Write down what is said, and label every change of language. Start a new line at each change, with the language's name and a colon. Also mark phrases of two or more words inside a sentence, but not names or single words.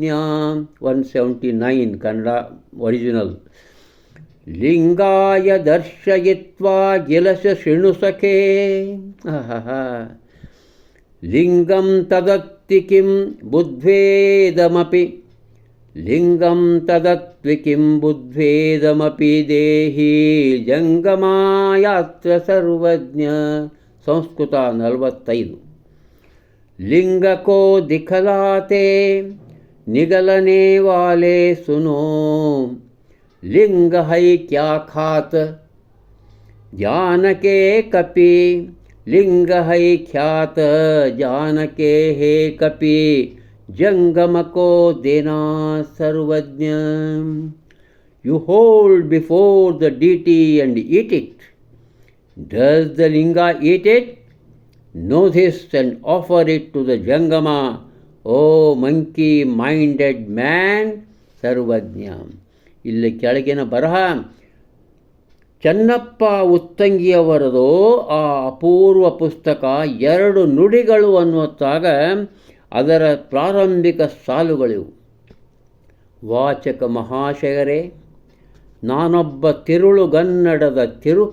Kannada: 179 ಕನ್ನಡ ಒರಿಜಿನಲ್.
Sanskrit: ಲಿಂಗಾಯ ದರ್ಶಯಿತ್ವಾ ಗಿಲಸ ಶೃಣು ಸಖೇ, ಲಿಂಗಂ ತದತ್ತಿ ಕಿಂ ಬುದ್ಧೇದಮಪಿ, ಲಿಂಗಂ ತದತ್ವಿ ಕಿಂ ಬುದ್ಧೇದಮಪಿ ದೇಹಿ ಜಂಗಮಾಯಾತ್ರ ಸರ್ವಜ್ಞ.
Kannada: ಸಂಸ್ಕೃತ 45.
Hindi: लिंग को दिखलाते निगलने वाले सुनो, लिंग है क्या खात जान के कपि, लिंग है ख्यात जान के हे कपि, जंगम को देना सर्वज्ञ.
English: You hold before the deity and eat it. Does the linga eat it? Know this and offer it to the Jangama, O monkey-minded man,
Kannada: ಸರ್ವಜ್ಞ. ಇಲ್ಲಿ ಕೆಳಗಿನ ಬರಹ ಚನ್ನಪ್ಪ ಉತ್ತಂಗಿಯವರದು ಆ ಅಪೂರ್ವ ಪುಸ್ತಕ 2 ನುಡಿಗಳು ಅನ್ನುತ್ತಾಗ ಅದರ ಪ್ರಾರಂಭಿಕ ಸಾಲುಗಳಿವು. ವಾಚಕ ಮಹಾಶಯರೇ, ನಾನೊಬ್ಬ ತಿರುಳುಗನ್ನಡದ ತಿರುಕ.